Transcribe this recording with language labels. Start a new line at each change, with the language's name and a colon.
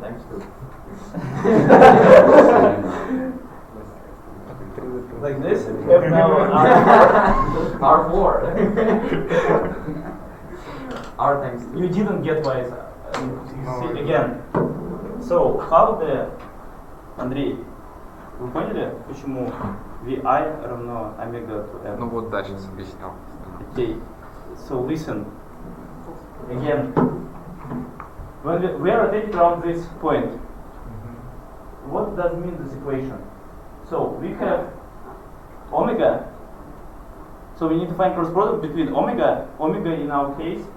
English: Times 2. like this. We have now R4. R times 2. You didn't get why see, again. So, how the...
Russian: Андрей, вы поняли, почему VI равно омега to M? Ну вот, да, сейчас объяснял.
English: Okay, so listen. Again, when we are rotating around this point, what does mean this equation? So, we have omega. So, we need to find cross product between omega in our case.